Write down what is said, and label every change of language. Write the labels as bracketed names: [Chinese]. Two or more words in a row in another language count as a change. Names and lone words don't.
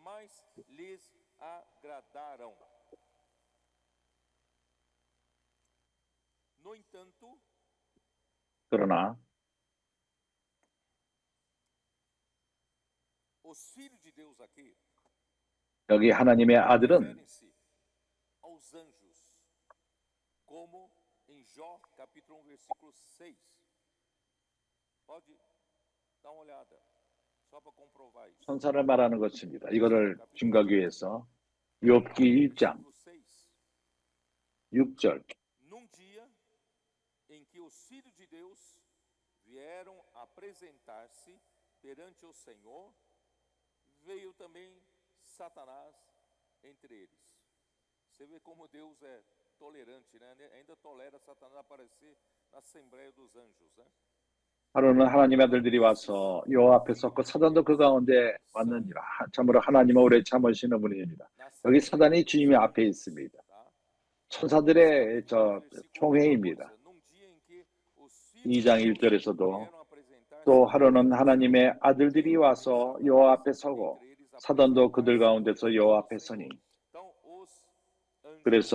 [Korean] 그러나 여기 하나님의 아들은 천사를 말하는 것입니다. 이거를 증거하기 위해서 욥기 1장 6절. [Portuguese] Num dia em que os filhos de Deus vieram apresentar-se perante o Senhor, veio também Satanás entre eles. Você vê como Deus é tolerante, né? Ainda tolera Satanás aparecer na Assembleia dos Anjos, né? [Korean] 하루는 하나님의 아들들이 와서 여호와 앞에 섰고 사단도 그 가운데 왔느니라. 참으로 하나님은 오래 참으시는 분이십니다. 여기 사단이 주님의 앞에 있습니다. 천사들의 총회입니다. 2장 1절에서도 또 하루는 하나님의 아들들이 와서 여호와 앞에 서고 사단도 그들 가운데서 여호와 앞에 서니.